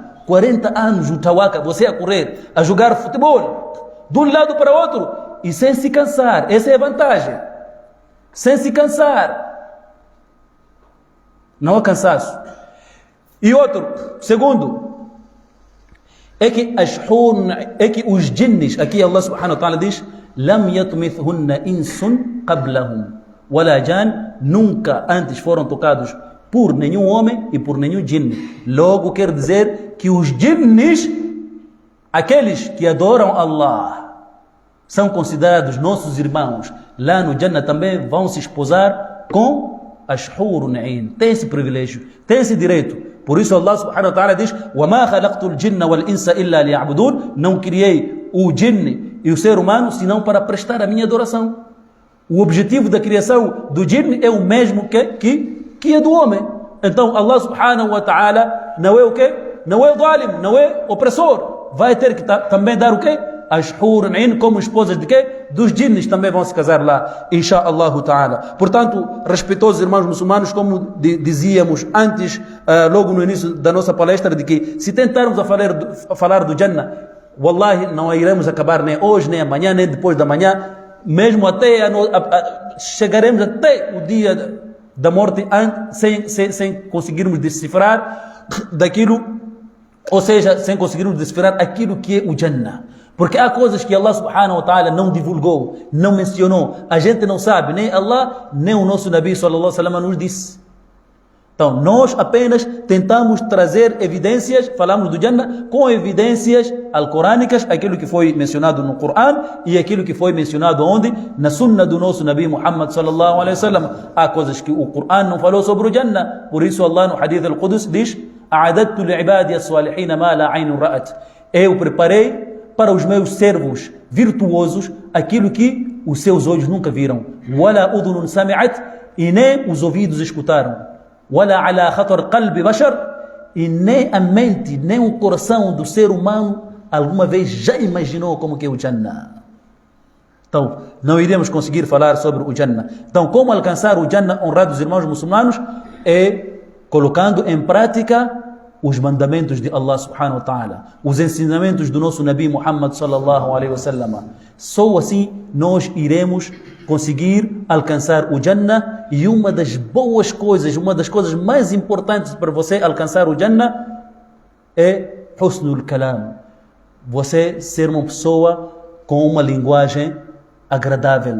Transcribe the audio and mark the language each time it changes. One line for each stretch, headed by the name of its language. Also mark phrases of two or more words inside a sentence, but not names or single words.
Portuguese: 40 anos o Tawaka, você a correr, a jogar futebol, de um lado para o outro, e sem se cansar. Essa é a vantagem. Sem se cansar. Não há cansaço. E outro, segundo, é que os jinnis, aqui
Arabic: الله سبحانه وتعالى
Portuguese: diz:
Arabic: لم يطمثهن إنس قبلهم ولا جان.
Portuguese: Nunca antes foram tocados por nenhum homem e por nenhum jinni. Logo quer dizer que os jinnis, aqueles que adoram Allah, são considerados nossos irmãos. Lá no Jannah também vão se esposar com as
Arabic: حور عين.
Portuguese: Tem esse privilégio, tem esse direito. Por isso
Arabic: الله سبحانه وتعالى diz: وَمَا خَلَقْتُ الْجِنَّ وَالْإِنسَ إِلَّا لِيَعْبُدُونَ.
Portuguese: Não criei o jinne e o ser humano senão para prestar a minha adoração. O objetivo da criação do jinne é o mesmo que é do homem. Então
Arabic: الله سبحانه وتعالى
Portuguese: não é o quê? Não é o zalim, não é opressor. Vai ter que também dar o quê? As
Arabic: حور عين
Portuguese: como esposas de quê? Dos jinnes também vão se casar lá,
Arabic: إن شاء الله تعالى.
Portuguese: Portanto, respeitosos irmãos muçulmanos, como dizíamos antes, logo no início da nossa palestra, de que se tentarmos a falar do Jannah, wallahi, não iremos acabar nem hoje, nem amanhã, nem depois da manhã, mesmo até chegaremos até o dia da morte sem conseguirmos decifrar daquilo, ou seja, sem conseguirmos decifrar aquilo que é o Jannah. Porque há coisas que
Arabic: الله سبحانه وتعالى
Portuguese: não divulgou, não mencionou. A gente não sabe, nem Allah, nem o nosso Nabi
Arabic: صلى الله عليه وسلم
Portuguese: nos disse. Então, nós apenas tentamos trazer evidências, falamos do Jannah, com evidências alcorânicas, aquilo que foi mencionado no Coran e aquilo que foi mencionado onde? Na sunna do nosso Nabi Muhammad
Arabic: صلى الله عليه وسلم.
Portuguese: Há coisas que o Coran não falou sobre o Jannah. Por isso Allah no Hadith al-Qudus diz:
Arabic: "أعددت لعبادي الصالحين ما لا عين رأت."
Portuguese: Eu preparei para os meus servos virtuosos aquilo que os seus olhos nunca viram.
Arabic: "ولا أذن سمعت",
Portuguese: e nem os ouvidos escutaram.
Arabic: "ولا على خطر قلب بشر",
Portuguese: e nem a mente, nem o coração do ser humano alguma vez já imaginou como que é o Jannah. Então, não iremos conseguir falar sobre o Jannah. Então, como alcançar o Jannah, honrados irmãos muçulmanos? É colocando em prática os mandamentos de
Arabic: الله سبحانه وتعالى,
Portuguese: os ensinamentos do nosso Nabi Muhammad
Arabic: صلى الله عليه وسلم.
Portuguese: Só assim nós iremos conseguir alcançar o Jannah. E uma das boas coisas, uma das coisas mais importantes para você alcançar o Jannah é
Arabic: حسن الكلام.
Portuguese: Você ser uma pessoa com uma linguagem agradável.